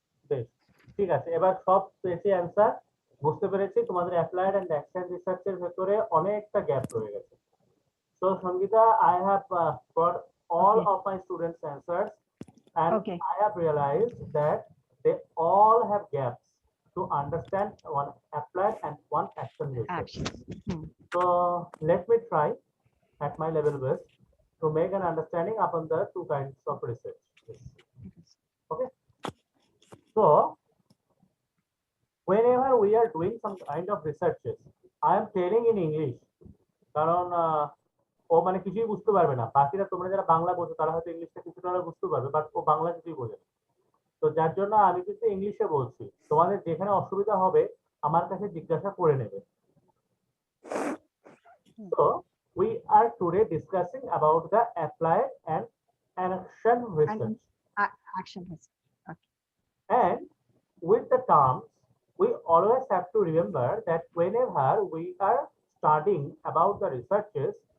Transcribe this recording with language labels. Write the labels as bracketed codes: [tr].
[bn] বেশ, ঠিক আছে, এবার সব পেয়েছি অ্যান্সার, বুঝতে পেরেছি তোমাদের অ্যাপ্লাইড এন্ড অ্যাকশন রিসার্চের ভেতরে অনেকটা গ্যাপ রয়ে গেছে। [en] So Sangeeta, I have got all Okay. of my students' answers, and Okay. I have realized that they all have gaps to understand one applied and one action research. Action. Hmm. So let me try at my level best to make an understanding upon the two kinds of research. Okay. So whenever we are doing some kind of researches, I am telling in English, [bn] কারণ ও মানে কিছুই বুঝতে পারবে না, বাকিরা তোমরা যারা বাংলা বোঝো তারা হয়তো ইংলিশটা কিছুটা হলেও বুঝতে পারবে, বাট ও বাংলা কিছুই বোঝে না। তো যার জন্য আমি কিন্তু ইংলিশে বলছি, তোমাদের যেখানে অসুবিধা হবে আমার কাছে জিজ্ঞাসা করে নেবে। [en] So we are today discussing about the applied and action research. Action research. And with the terms, we always have to remember that whenever we are studying about the researches,